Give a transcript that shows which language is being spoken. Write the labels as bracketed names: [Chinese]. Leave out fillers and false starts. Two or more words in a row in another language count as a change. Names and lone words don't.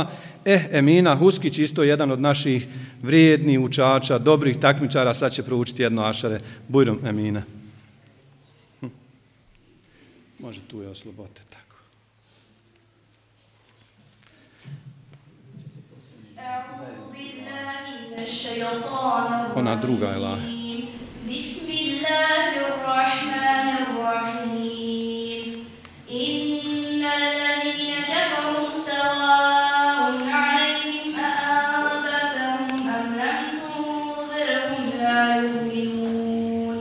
[Bosnian] Emina Huskić, isto jedan od naših vrijednih učača, dobrih takmičara, sad će proučiti jedno ašare. Bujrom, Emina. Može, tu je oslobote, tako. Ona druga je la. [Arabic] بسم الله الرحمن الرحيم. إن الذين كفروا سواء عليهم أأنذرتهم أم لم تنذرهم لا يؤمنون.